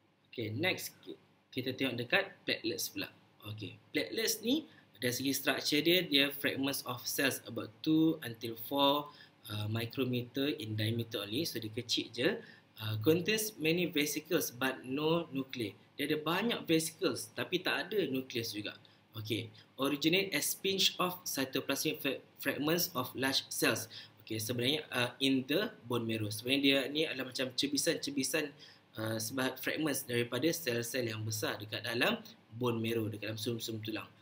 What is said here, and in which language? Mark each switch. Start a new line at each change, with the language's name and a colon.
Malay: Okay, next kita tengok dekat platelets pula. Okay, platelets ni dari segi structure dia
English: fragments of cells about 2 until 4 micrometer in diameter
Malay: only. So dia kecil je.
English: Contains many vesicles but no nuclei.
Malay: Dia ada banyak vesicles tapi tak ada nucleus juga.
English: Okay, originate as pinch of cytoplasmic fragments of large cells.
Malay: Okay, sebenarnya
English: in the bone marrow.
Malay: Sebenarnya dia ni adalah macam cebisan-cebisan fragments daripada sel-sel yang besar dekat dalam bone marrow, dekat dalam sum-sum tulang.